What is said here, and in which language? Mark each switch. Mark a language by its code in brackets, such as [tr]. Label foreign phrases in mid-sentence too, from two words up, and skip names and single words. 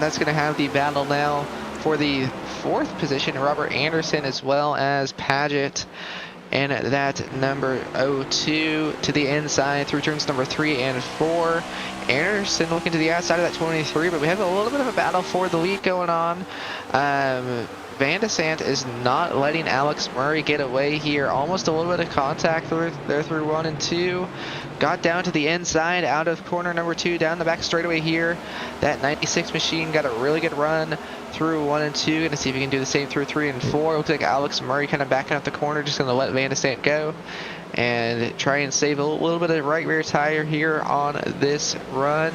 [en] That's going to have the battle now for the 4th position. Robert Anderson as well as Paget. And that number 02 to the inside through turns number 3 and 4. Anderson looking to the outside of that 23, but we have a little bit of a battle for the lead going on. Van de Sant is not letting Alex Murray get away here. Almost a little bit of contact there through 1 and 2. Got down to the inside, out of corner number 2, down the back straightaway here. That 96 machine got a really good run through 1 and 2. Gonna see if he can do the same through 3 and 4. Looks like Alex Murray kind of backing up the corner, just gonna let Van de Sant go and try and save a little bit of right rear tire here on this run.